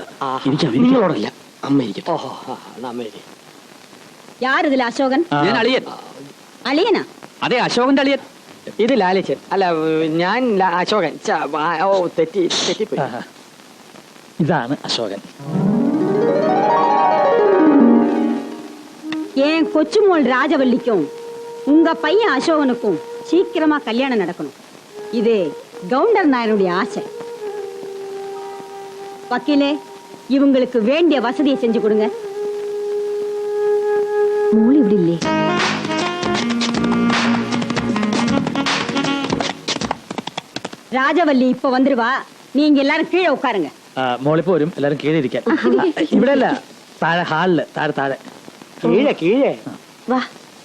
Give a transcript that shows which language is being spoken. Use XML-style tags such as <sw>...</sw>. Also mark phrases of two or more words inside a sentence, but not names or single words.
<ml>നിങ്ങളോടല്ല, അമ്മ ഇരിക്കട്ടെ. ഓഹോ, അമ്മ ഇരി. യാരിതിൽ അശോകൻ? ഞാൻ അളിയൻ. അളിയനാ? അതെ, അശോകന്റെ അളിയൻ. ഇത് ലാലിച്ചൻ. അല്ല, ഞാൻ അശോകൻ. തെറ്റിപ്പോയി. ഇതാണ് അശോകൻ.</ml> <ta>ஏன் என் கொச்சுமோள் ராஜவல்லிக்கும் உங்க பையன் அசோகனுக்கும் சீக்கிரமா கல்யாணம் நடக்கணும். இது கவுண்டர் நாயனுடைய ஆசை. வக்கீலே, இவங்களுக்கு வேண்டிய வசதியை செஞ்சு கொடுங்க.</ta> <ml>മോൾ ഇവിടെ ഇല്ലേ?</ml> <ta>ராஜவல்லி இப்ப வந்துருவா. நீங்க எல்லாரும் கீழே உட்காருங்க.</ta> <ml>മോളിപ്പോ വരും, എല്ലാരും കീഴെ ഇരിക്കാൻ. ഇവിടെ അല്ല, താഴെ ഹാളില്, താഴെ താഴെ. കീഴെ കീഴെ വാ</ml>